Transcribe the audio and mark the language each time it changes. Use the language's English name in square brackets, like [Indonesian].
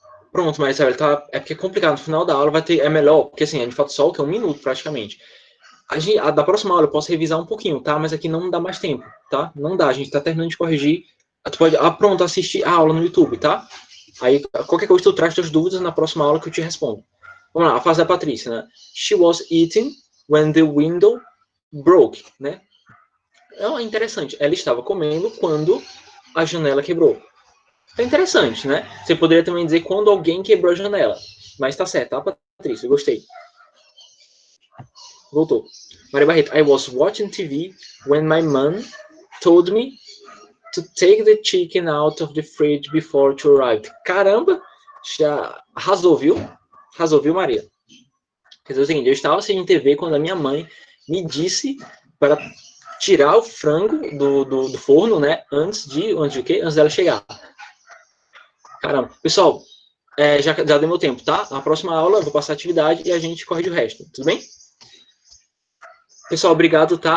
[Portuguese] Pronto, Maria Isabelle, tá? É porque é complicado. No final da aula vai ter. É melhor, porque assim, a gente falta só o que? 1 minuto praticamente. Da próxima aula eu posso revisar um pouquinho, tá? Mas aqui não dá mais tempo, tá? Não dá, a gente tá terminando de corrigir. Tu pode, pronto, assistir a aula no YouTube, tá? Aí, qualquer coisa tu traz tuas dúvidas na próxima aula que eu te respondo. Vamos lá, a frase da Patrícia, né? [English] She was eating when the window broke, né? [Portuguese] É interessante. Ela estava comendo quando a janela quebrou. É interessante, né? Você poderia também dizer quando alguém quebrou a janela. Mas tá certo, tá, Patrícia? Eu gostei. Voltou. Maria Barreto. [English] I was watching TV when my mom told me to take the chicken out of the fridge before it arrived. [Portuguese] Caramba! Já arrasou, viu? Arrasou, viu, Maria? Quer dizer o seguinte, eu estava assistindo TV quando a minha mãe me disse para tirar o frango do forno, né? Antes de quê? Antes dela chegar. Caramba. Pessoal, já deu meu tempo, tá? Na próxima aula eu vou passar a atividade e a gente corrige o resto. Tudo bem? Pessoal, obrigado, tá?